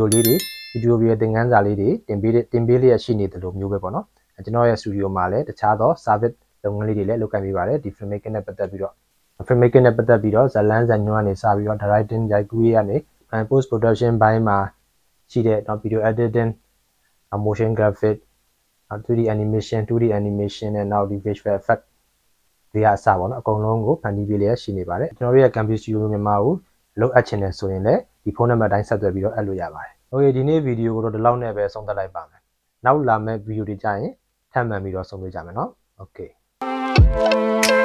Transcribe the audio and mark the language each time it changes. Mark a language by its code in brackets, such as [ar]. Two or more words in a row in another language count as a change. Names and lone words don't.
[my] လေးတွေ video ရဲ့သင်ခန်းစာလေးတွေတင်ပေးလျက်ရှိနေတယ်လို့မျိုးပဲပေါ့နော်ကျွန်တော်ရဲ့ studio မှာလည်းတခြားသော service လုပ်ငန်းလေးတွေလည်းလုပ် ကိုင်ပေးပါတယ်ဒီ filmmaking နဲ့ပတ်သက်ပြီးတော့ဇာတ်လမ်းဇာတ်ညွှန်းကနေစပြီးတော့ directing ရိုက်ကူးရေးကနေ [en] post production [my] ဘို င်းမှာရှိတဲ့ [en] video editing motion graphic 3D animation 2D animation [my] နဲ့နောက်ဒီ [en] visual effect [my] တွေအစားပေါ့နော်အကုန်လုံးကိုဖန်တီးပေးလျက်ရှိနေပါတယ်ကျွန်တော်တို့ရဲ့ Gambi Studio မြန်မာကိုလုပ်အပ်ချင်တယ်ဆိုရင်လည်းဒီဖုန်းနံပါတ်တိုင်းဆက်သွယ်ပြီးတော့အပ်လို့ရပါတယ်โอเคဒီနေ့ဗီဒီယိုကိုတော့ဒီလောက်နဲ့ပဲဆုံးသက်လိုက်ပါမယ်နောက်လာမယ့်ဗီဒီယိုတွေကြရင်ထပ်မံပြီးတော့ဆုံတွေ့ကြမယ်เนาะโอเค